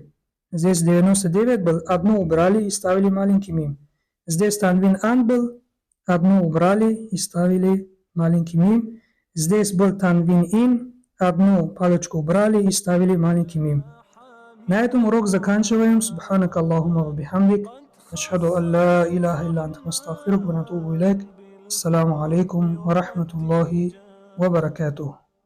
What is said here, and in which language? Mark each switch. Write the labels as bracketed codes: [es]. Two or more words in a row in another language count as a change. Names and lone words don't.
[ru] Здесь 99 был, одну убрали и ставили маленький мим. Здесь танвин ан был, одну убрали и ставили маленький мим. Здесь был танвин ин, одну палочку убрали и ставили маленький мим. На этом урок заканчиваем. [ar] سبحانك اللهم وبحمدك. أشهد أن لا إله إلا أنت نستغفرك ونتوب إليك. السلام عليكم ورحمة الله وبركاته.